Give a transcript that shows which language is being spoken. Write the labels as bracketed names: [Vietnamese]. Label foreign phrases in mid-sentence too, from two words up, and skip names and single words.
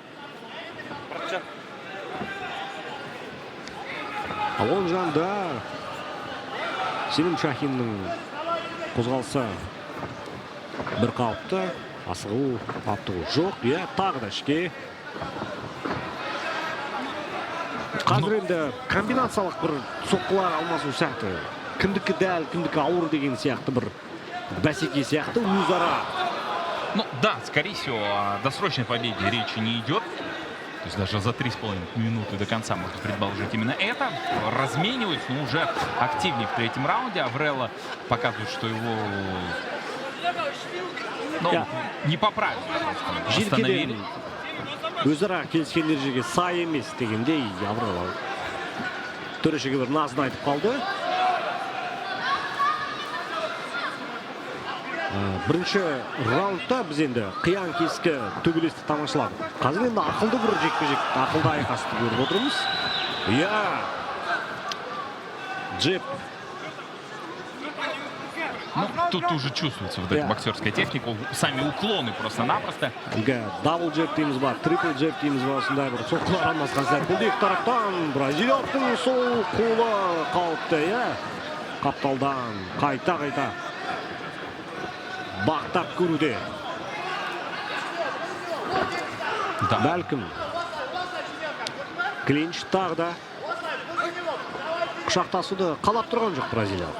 [Kazakh] Құлан жанды Сенім Шахиннің қозғалысы бір қалыпты, асығу, аптығу жоқ. Тағы да ішке. Қазір енді комбинациялық бір соққылар алмасу сияқты. Кімдікі дәл, кімдікі ауыр деген сияқты бір бәсеке сияқты өзара. [Russian] Ну да, скорее всего, о досрочной победе речи не идет. То есть даже за 3,5 минуты до конца можно предположить именно это. Размениваются, но уже активнее в третьем раунде. Аврела показывает, что его не поправили. Остановили. [Kazakh] Өзара келіскен ережеге сай емес дегендей Аврела. Төрешеге бір назын айтып қалды. Бірінші раундта біз енді қиян кескі төбелесті тамашаладық. Қазір енді ақылды бір жекпе-жек, ақылды айқасты көріп отырмыз. Джеб. [Russian] Ну, тут уже чувствуется вот эта боксерская техника, сами уклоны просто-напросто. [English] double jab [Kazakh] дейміз бар, [English] triple jab [Kazakh] дейміз бар, осындай бір соққылар алмасқан сәт. Екі тараптан бразилиялықтың сол қолы қалыпты, қапталдан қайта бақтап көруде. Бәлкім клинч тағы да құшақтасуды қалап тұрған жоқ бразилиялық.